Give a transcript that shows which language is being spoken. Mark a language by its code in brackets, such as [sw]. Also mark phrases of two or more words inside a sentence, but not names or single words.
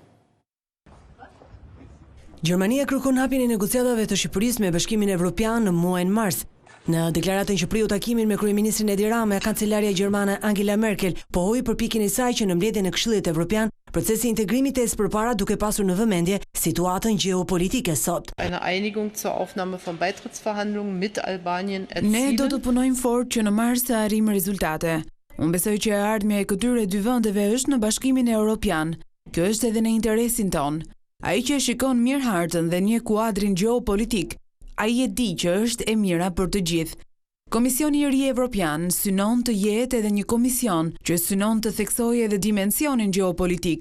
[sq] Gjermania kërkon hapjen e negociatave të Shqipërisë me Bashkimin Evropian në muajin mars. Në deklaratën që priu takimin me kryeministrin Edi Rama, kancelaria gjermane Angela Merkel pohoi përpjekjen e saj që në mbledhjen e Këshillit Evropian, procesi i integrimit ecë përpara duke pasur në vëmendje situatën gjeopolitike sot. [de] Eine Einigung zur Aufnahme von Beitrittsverhandlungen mit Albanien erzielen. [sq] Ne do të punojmë fort që në mars të arrijmë rezultate. Unë besoj që ardhmja e këtyre dy vendeve është në Bashkimin Evropian. Kjo është edhe në interesin ton. Ai që shikon mirë hartën dhe një kuadrin gjeopolitik, ai e di që është e mira për të gjithë. Komisioni i ri evropian synon të jetë edhe një komision që synon të theksojë edhe dimensionin gjeopolitik.